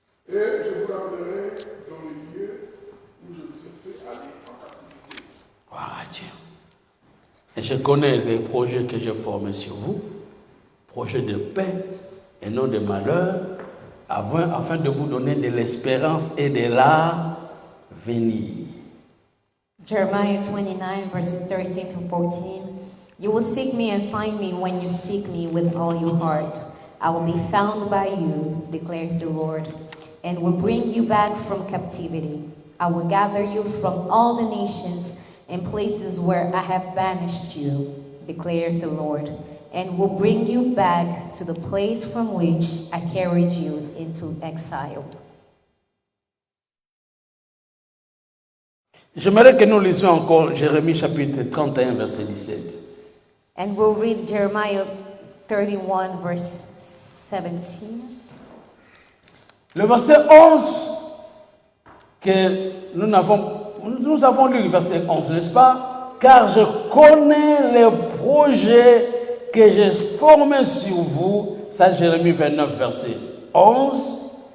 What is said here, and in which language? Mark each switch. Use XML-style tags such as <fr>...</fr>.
<fr>Et je vous ramènerai dans les lieux où je vous ai fait aller en captivité. Gloire à Dieu. Et je connais les projets que j'ai formés sur vous, projets de paix et non de malheur, afin de vous donner de l'espérance et de l'avenir.</fr> <en>Jeremiah 29, verses 13 through 14. You will seek me and find me when you seek me with all your heart. I will be found by you, declares the Lord, and will bring you back from captivity. I will gather you from all the nations and places where I have banished you, declares the Lord, and will bring you back to the place from which I carried you into exile.</en> <fr>J'aimerais que nous lisions encore Jérémie chapitre 31, verset 17.</fr> <en>And we'll read Jeremiah 31, verse 17.</en> <fr>Le verset 11, que nous avons lu le verset 11, n'est-ce pas? Car je connais les projets que j'ai formés sur vous. Ça, Jérémie 29, verset 11.</fr>